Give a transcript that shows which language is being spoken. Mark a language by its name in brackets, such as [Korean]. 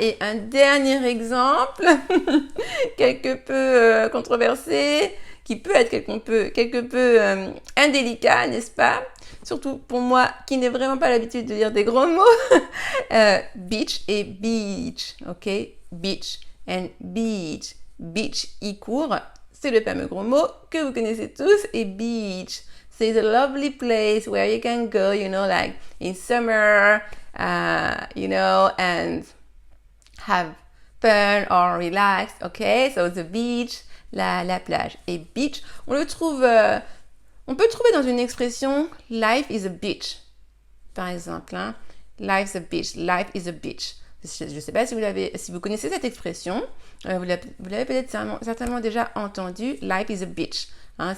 [French] Et un dernier exemple, quelque peu controversé, qui peut être quelque peu indélicat, n'est-ce pas? Surtout pour moi, qui n'ai vraiment pas l'habitude de dire des gros mots. Beach et beach. Ok? Beach and beach. Beach, I court. C'est le fameux gros mot que vous connaissez tous. Et beach, c'est [English] a lovely place where you can go, like in summer, and have fun or relaxed, ok? So the beach, la plage. [French] Et beach, on le trouve, on peut trouver dans une expression [English] life is a beach, [French] par exemple. Hein? [English] Life's a beach, life is a beach. [French] Je ne sais pas si vous connaissez cette expression, vous l'avez peut-être certainement déjà entendu, [English] life is a beach. [French] Hein?